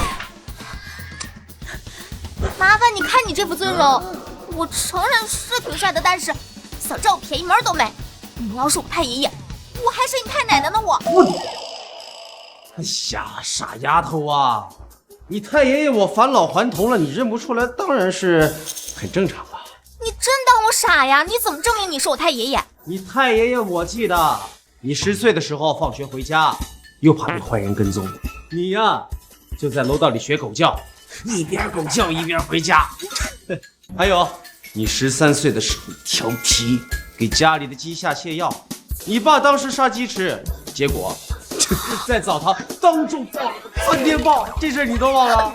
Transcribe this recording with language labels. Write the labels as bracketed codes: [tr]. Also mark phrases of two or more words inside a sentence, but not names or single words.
[zh] 麻烦你看你这副尊容，我承认是挺帥的，但是想占我便宜门都没。你要是我太爷爷，我还是你太奶奶呢我！哎呀，傻丫头啊！你太爷爷我返老还童了，你認不出來，當然是很正常了。你真當我傻呀？你怎麼證明你是我太爺爺？你太爺爺我記得，你10歲的時候放學回家，又怕被壞人跟蹤，你呀就在樓道裡學狗叫，一邊狗叫一邊回家。還有，你13歲的時候調皮，給家裡的雞下瀉藥，你爸當時殺雞吃，結果在澡堂當眾爆了3天爆，這事你都忘了？